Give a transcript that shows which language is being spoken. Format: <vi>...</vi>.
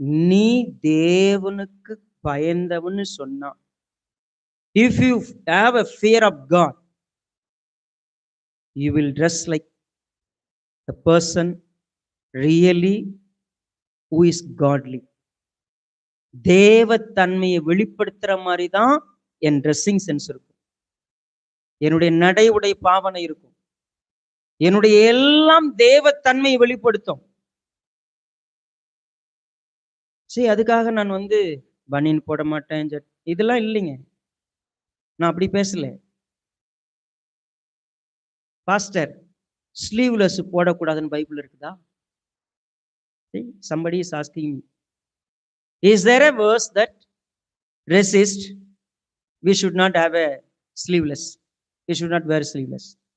<ta>நீ தேவனுக்கு பயந்தவன்னு சொன்னா,</ta> <en>If you have a fear of God, you will dress like the person really who is godly.</en> <ta>தேவத்தன்மையை வெளிப்படுத்துற மாதிரி தான் என் dressing sense இருக்கும், என்னுடைய நடை உடை பாவனை இருக்கும், என்னுடைய எல்லாம் தேவத்தன்மையை வெளிப்படுத்தும். சரி, அதுக்காக நான் பனியன் போட மாட்டேன், இதெல்லாம் இல்லைங்க. நான் அப்படி பேசல. பாஸ்டர், ஸ்லீவ்லெஸ் போடக்கூடாதுன்னு பைபிள் இருக்குதா?</ta> <en>Somebody is asking me, is there a verse that resist we should not have a sleeveless, we should not wear sleeveless?</en>